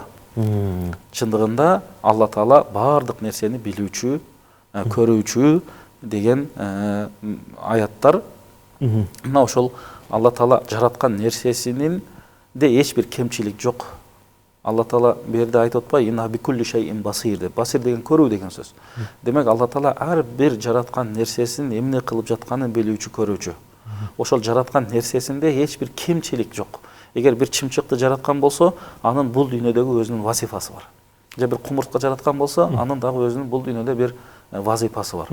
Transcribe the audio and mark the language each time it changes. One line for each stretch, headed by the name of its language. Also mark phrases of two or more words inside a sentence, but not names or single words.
Kyrgyz: Чындыгында Алла Таала бардык нерсени билүүчү, көрүүчү деген аяттар. Мына ошол Алла Таала жараткан нерсесинин де эч бир кемчилик жок. Алла Таала берде айтып атпайбы,
Arabic: إن بكل شيء بصير деп.
Kyrgyz: Басир деген көрүү деген сөз. Демек Алла Таала ар бир жараткан нерсесин эмне кылып жатканын билүүчү, көрүүчү. Ошол жараткан нерсесинде эч бир кемчилик жок. Эгер бир чымчыкты жараткан болсо, анын бул дүйнөдөгү өзүнүн вазифасы бар. Же бир кумуртка жараткан болсо, анын дагы өзүнүн бул дүйнөдө бир вазифасы бар.